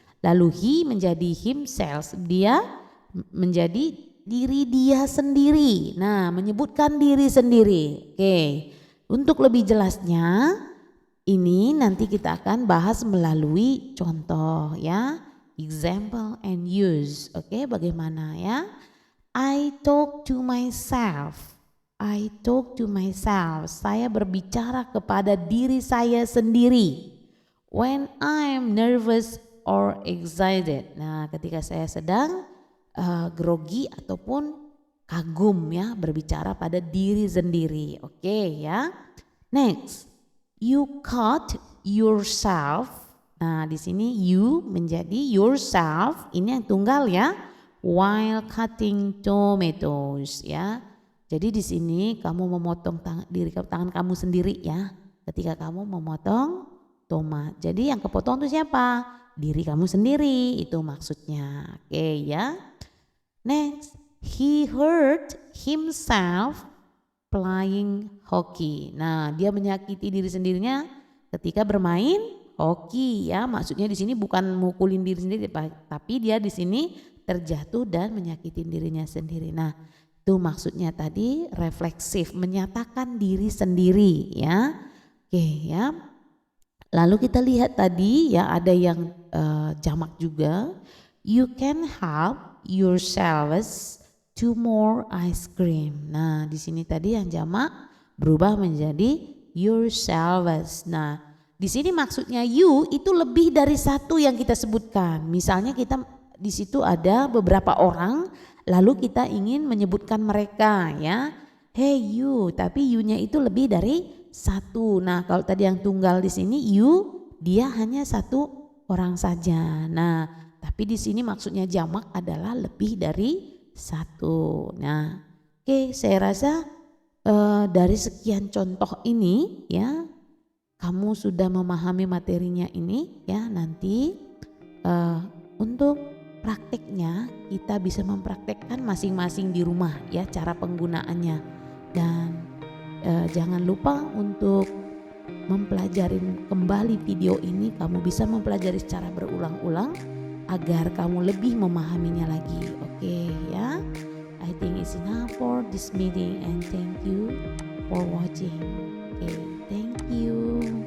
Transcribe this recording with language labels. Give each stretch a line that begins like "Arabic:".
Indonesian: Lalu he menjadi himself, dia menjadi diri dia sendiri. Nah, menyebutkan diri sendiri. Oke. Untuk lebih jelasnya ini nanti kita akan bahas melalui contoh ya.
English: Example and use.
Indonesian: Oke, bagaimana ya?
English: I talk to myself. I talk to myself.
Indonesian: Saya berbicara kepada diri saya sendiri.
English: When I'm nervous or excited.
Indonesian: Nah, ketika saya sedang grogi ataupun kagum ya, berbicara pada diri sendiri. Oke ya.
English: Next, you cut yourself.
Indonesian: Nah, di sini you menjadi yourself. Ini yang tunggal ya.
English: While cutting tomatoes
Indonesian: ya. Jadi di sini kamu memotong tangan kamu sendiri ya. Ketika kamu memotong tomat. Jadi yang kepotong itu siapa? Diri kamu sendiri, itu maksudnya. Oke ya.
English: Next, he hurt himself playing hockey.
Indonesian: Nah, dia menyakiti diri sendirinya ketika bermain hoki ya. Maksudnya di sini bukan mukulin diri sendiri, tapi dia di sini terjatuh dan menyakiti dirinya sendiri. Nah, itu maksudnya tadi refleksif, menyatakan diri sendiri ya. Oke ya. Lalu kita lihat tadi ya, ada yang jamak juga.
English: You can help yourselves to more ice cream.
Indonesian: Nah, di sini tadi yang jamak berubah menjadi yourselves. Nah, di sini maksudnya you itu lebih dari satu yang kita sebutkan. Misalnya kita di situ ada beberapa orang, lalu kita ingin menyebutkan mereka ya.
English: Hey you,
Indonesian: tapi you-nya itu lebih dari satu. Nah, kalau tadi yang tunggal di sini you, dia hanya satu orang saja. Nah, tapi di sini maksudnya jamak adalah lebih dari satu. Nah, oke, saya rasa dari sekian contoh ini ya, kamu sudah memahami materinya ini ya. Nanti untuk prakteknya kita bisa mempraktekkan masing-masing di rumah ya, cara penggunaannya. Dan jangan lupa untuk mempelajari kembali video ini. Kamu bisa mempelajari secara berulang-ulang agar kamu lebih memahaminya lagi. Oke ya.
English: I think it's enough for this meeting and thank you for watching. Okay, thank you.